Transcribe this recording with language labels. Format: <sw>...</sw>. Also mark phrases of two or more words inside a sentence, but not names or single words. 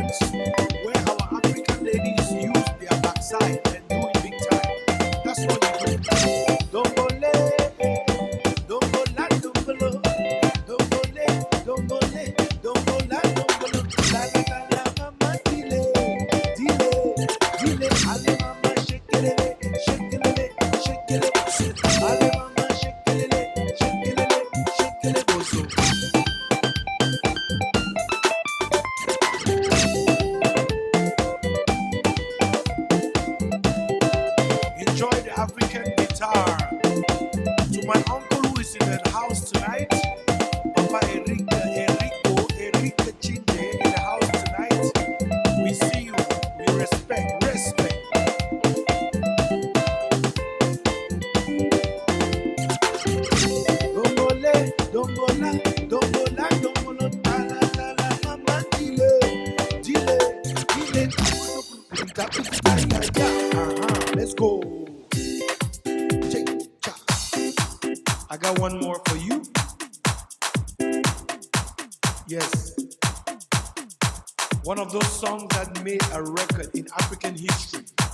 <en>where our African ladies use their backside and do it big time. That's what you do. Dombole, dombola, dombolo, dombole, dombole, dombola, dombolo, la la la la, mama, dile, dile, dile, ale mama, shake it, shake it, shake it, ale mama, shake it, shake it, shake it, bozo. Enjoy the African guitar. To my uncle who is in the house tonight, Papa Enrico Chinde in the house tonight. We see you. We respect. Dombole, dombola, dombola, dombolo, la la la la, mama, dile, dile, dile, let's go. I got one more for you. Yes. One of those songs that made a record in African history.</en>